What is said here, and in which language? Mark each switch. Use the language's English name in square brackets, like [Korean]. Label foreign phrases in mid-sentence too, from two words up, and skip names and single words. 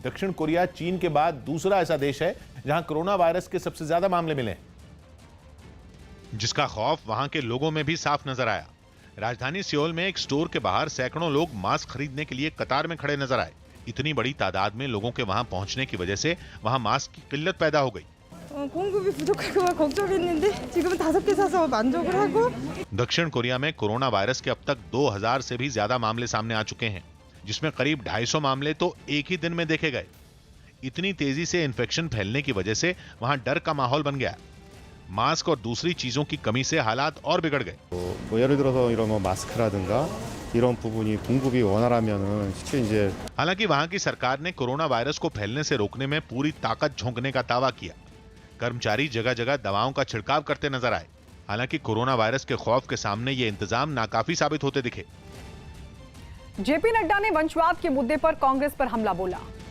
[Hindi] दक्षिण कोरिया चीन के बाद दूसरा ऐसा देश है जहां कोरोना वायरस के सबसे ज्यादा मामले मिले, जिसका खौफ वहां के लोगों में भी साफ नजर आया। राजधानी सियोल में एक स्टोर के बाहर सैकड़ों लोग मास्क खरीदने के लिए कतार में खड़े नजर आए। इतनी बड़ी तादाद में लोगों के वहां पहुंचने की वजह से वहां मास्क की किल्लत पैदा हो गई। [Korean] 공급이 부족할까 봐 걱정했는데 지금은 5개 사서 만족을 하고। [Hindi] दक्षिण कोरिया में कोरोना वायरस के अब तक 2000 से भी ज्यादा मामले सामने आ चुके हैं, जिसमें करीब 250 मामले तो एक ही दिन में देखे गए। इतनी तेजी से इन्फेक्शन फैलने की वजह से वहां डर का माहौल बन गया। मास्क और दूसरी चीजों की कमी से हालात और बिगड़ गए। [Korean] 예를 들어서 이런 마스크라든가 이런 부분이 공급이 원활하면은 쉽게 이제 [Hindi] हालांकि वहां की सरकार ने कोरोना वायरस को फैलने से रोकने में पूरी ताकत झोंकने का दावा किया। कर्मचारी जगह जगह दवाओं का छिड़काव करते नजर आए। हालांकि कोरोना वायरस के खौफ के सामने ये इंतजाम नाकाफी साबित होते दिखे। जेपी नड्डा ने वंशवाद के मुद्दे पर कांग्रेस पर हमला बोला।